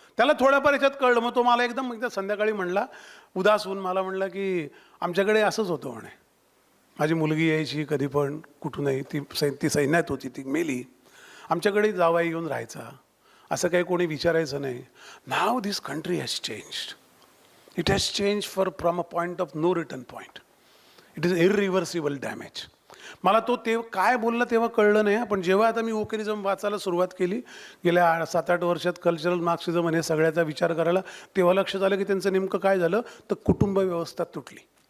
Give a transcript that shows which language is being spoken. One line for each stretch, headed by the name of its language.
Marathi: त्याला थोड्याफार याच्यात कळलं. मग तो मला एकदा संध्याकाळी म्हणला, उदास होऊन मला म्हणला की आमच्याकडे असंच होतं म्हणे. माझी मुलगी यायची कधी पण कुठूनही, ती सैन्यात होती, ती मेली. आमच्याकडे जावाई येऊन राहायचा, असं काही कोणी विचारायचं नाही.
English: Now this country has changed. It has change from a point of no return point. It is irreversible damage.
Marathi: मला तो काय बोलला तेव्हा कळलं नाही. पण जेव्हा आता मी वोकॅलिझम वाचायला सुरुवात केली गेल्या 7-8 वर्षात, कल्चरल मार्क्सिझम आणि सगळ्याचा विचार करायला, तेव्हा लक्षात आलं की त्यांचं नेमकं काय झालं तर कुटुंब व्यवस्था तुटली.